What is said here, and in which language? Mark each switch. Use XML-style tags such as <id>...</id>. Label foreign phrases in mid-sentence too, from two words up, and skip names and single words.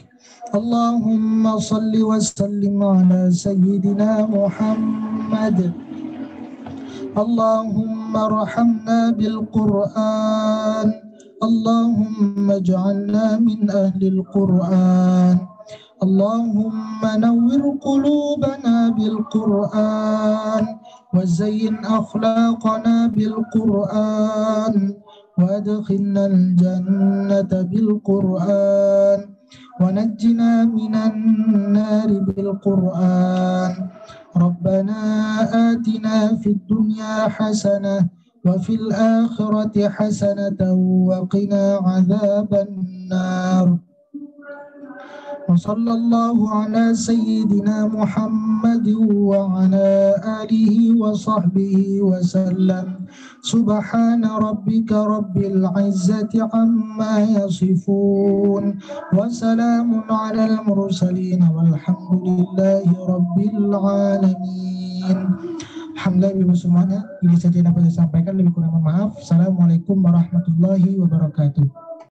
<ar>اللهم صل وسلم على سيدنا محمد. اللهم ارحمنا بالقرآن. اللهم اجعلنا من أهل القرآن. اللهم نور قلوبنا بالقرآن وزين أخلاقنا بالقرآن وأدخلنا الجنة بالقرآن ونجنا من النار بالقرآن. ربنا آتنا في الدنيا حسنة وفي الآخرة حسنة وقنا عذاب النار. وصلى الله على سيدنا محمد وعلى آله وصحبه وسلم سبحان ربك رب العزة عما يصفون وسلام على المرسلين والحمد لله رب العالمين.</ar> <id>Alhamdulillah ibu semuanya, ini saja yang dapat saya sampaikan, lebih kurang mohon maaf.</id> <ar>السلام عليكم ورحمة الله وبركاته.</ar>